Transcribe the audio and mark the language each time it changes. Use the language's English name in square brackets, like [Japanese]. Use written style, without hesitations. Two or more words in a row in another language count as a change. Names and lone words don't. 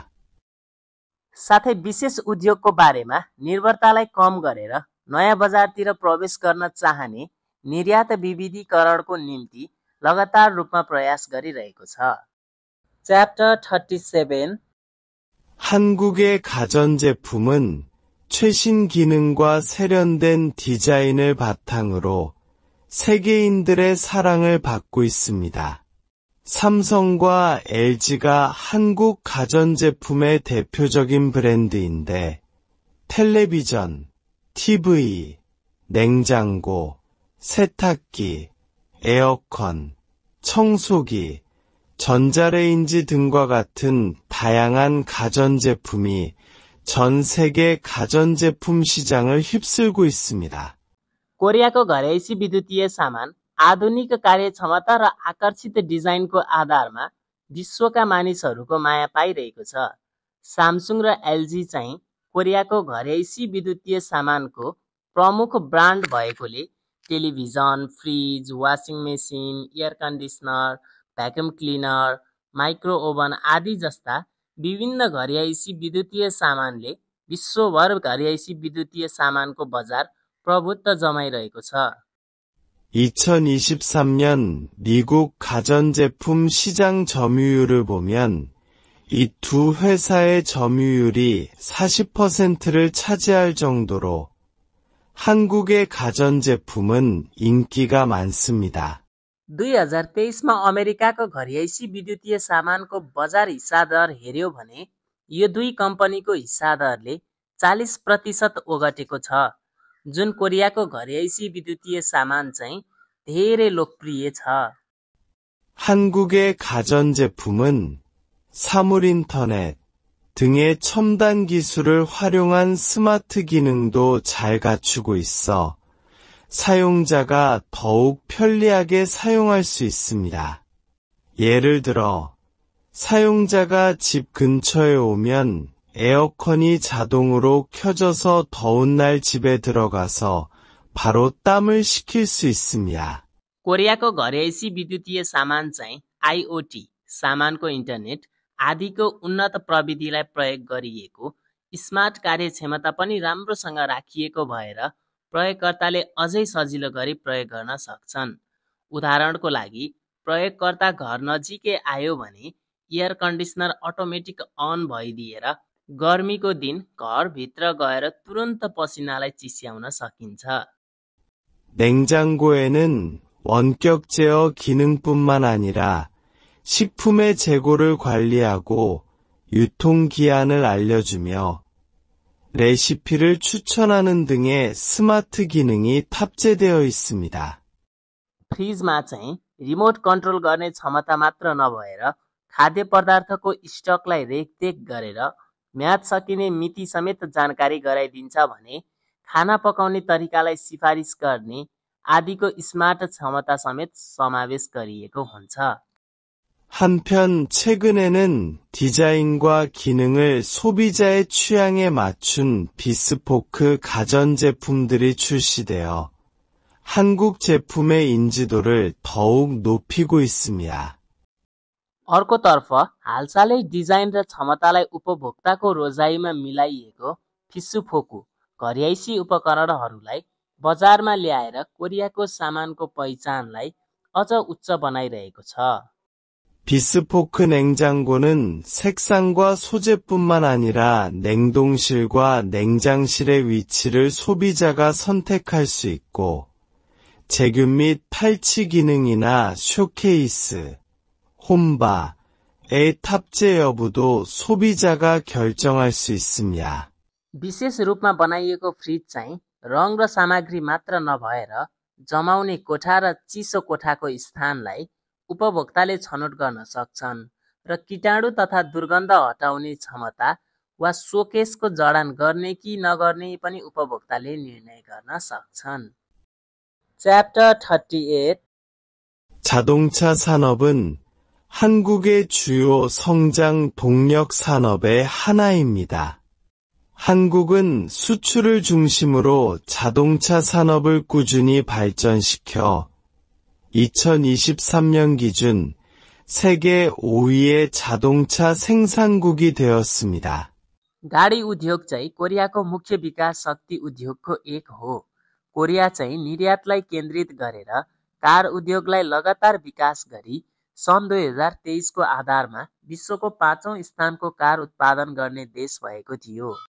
[Nepali] साथै विशेष उद्योगको बारेमा निर्भरतालाई कम गरेर नयाँ बजारतिर प्रवेश गर्न चाहने निर्यात विविधीकरणको निम्ति लगातार रूपमा प्रयास गरिरहेको छ। [English] च्याप्टर 37 [Korean] 한국의 가전제품은 최신 기능과 세련된 디자인을 바탕으로 세계인들의 사랑을 받고 있습니다. 삼성과 LG가 한국 가전제품의 대표적인 브랜드인데 텔레비전, TV, 냉장고, 세탁기, 에어컨, 청소기, 전자레인지 등과 같은 다양한 가전제품이 전 세계 가전제품 시장을 휩쓸고 있습니다. [Nepali] कोरियाको घरैसी विद्युतीय सामान आधुनिक कार्यक्षमता र आकर्षित डिजाइनको आधारमा विश्वका मानिसहरूको माया पाइरहेको छ। सामसुङ र एलजी चाहिँ कोरियाको घरैसी विद्युतीय सामानको प्रमुख ब्रान्ड भएकोले टेलिभिजन, फ्रिज, [English] washing machine, air conditioner, vacuum cleaner, micro oven [Nepali] आदि जस्ता विभिन्न घरैसी विद्युतीय सामानले विश्वभर घरैसी विद्युतीय सामानको बजार प्रभुत्व जमाइरहेको छ। [Korean] 2023년 미국 가전제품 시장 점유율을 보면 이 두 회사의 점유율이 40%를 차지할 정도로 한국의 가전제품은 인기가 많습니다. [Nepali] 2023मा अमेरिकाको घरैसी विद्युतीय सामानको बजार हिस्सा दर हेर्यो भने यो दुई कम्पनीको हिस्सा दरले 40% ओगटेको छ, जुन कोरियाको घरैसी विद्युतीय सामान चाहिँ धेरै लोकप्रिय छ। [Korean] 한국의 가전제품은 사물인터넷 등의 첨단 기술을 활용한 스마트 기능도 잘 갖추고 있어 사용자가 더욱 편리하게 사용할 수 있습니다. 예를 들어, 사용자가 집 근처에 오면 에어컨이 자동으로 켜져서 더운 날 집에 들어가서 바로 땀을 식힐 수 있습니다. [Nepali] कोरियाको घरैसी विद्युतीय सामान चाहिँ आइओटी, सामानको इन्टरनेट आदिको उन्नत प्रविधिलाई प्रयोग गरिएको स्मार्ट कार्यक्षमता पनि राम्रोसँग राखिएको भएर प्रयोगकर्ताले अझै सजिलो गरी प्रयोग गर्न सक्छन्। उदाहरणको लागि, प्रयोगकर्ता घर नजिकै आयो भने [English] air conditioner automatic on [Nepali] भइदिएर गर्मीको दिन घरभित्र गएर तुरन्त पसिनालाई चिस्याउन सकिन्छ। [Korean] 냉장고에는 원격 제어 기능뿐만 아니라 식품의 재고를 관리하고 유통기한을 알려주며 레시피를 추천하는 등의 스마트 기능이 탑재되어 있습니다. [Nepali] फ्रिजमा चाहिँ [English] remote control [Nepali] गर्ने क्षमता मात्र नभएर खाद्य पदार्थको स्टकलाई रेखदेख गरेर म्याद सकिने मिति समेत जानकारी गराइदिन्छ भने खाना पकाउने तरिकालाई सिफारिस गर्ने आदिको स्मार्ट क्षमता समेत समावेश गरिएको हुन्छ। [Korean] 한편 최근에는 디자인과 기능을 소비자의 취향에 맞춘 비스포크 가전제품들이 출시되어 한국 제품의 인지도를 더욱 높이고 있습니다. [Nepali] अर्कोतर्फ हालसालै डिजाइन र क्षमतालाई उपभोक्ताको रोजाइमा मिलाइएको फिस्सुफोकु घरैसी उपकरणहरूलाई बजारमा ल्याएर कोरियाको सामानको पहिचानलाई अझ उच्च बनाइरहेको छ। [Korean] 비스포크 냉장고는 색상과 소재뿐만 아니라 냉동실과 냉장실의 위치를 소비자가 선택할 수 있고 제균 및 탈취 기능이나 쇼케이스, 홈바의 탑재 여부도 소비자가 결정할 수 있습니다. [Nepali] विशेष रूपमा बनाइएको फ्रिज चाहिँ रङ र सामग्री मात्र नभएर जमाउने कोठा र चिसो कोठाको स्थानलाई उपभोक्ताले छनौट गर्न सक्छन् र कीटाणु तथा दुर्गन्ध हटाउने क्षमता वा सोकेसको जडान गर्ने कि नगर्ने पनि उपभोक्ताले निर्णय गर्न सक्छन्। [English] च्याप्टर 38 [Korean] 자동차 산업은 한국의 주요 성장 동력 산업의 하나입니다. 한국은 수출을 중심으로 자동차 산업을 꾸준히 발전시켜 2023년 기준 세계 5위의 자동차 생산국이 되었습니다. [Nepali] गाडी उद्योग चाहिँ कोरियाको मुख्य विकास शक्ति उद्योगको एक हो। कोरिया चाहिँ निर्यातलाई केन्द्रित गरेर कार उद्योगलाई लगातार विकास गरी सन् 2023 को आधारमा विश्वको 5औं स्थानको कार उत्पादन गर्ने देश भएको थियो।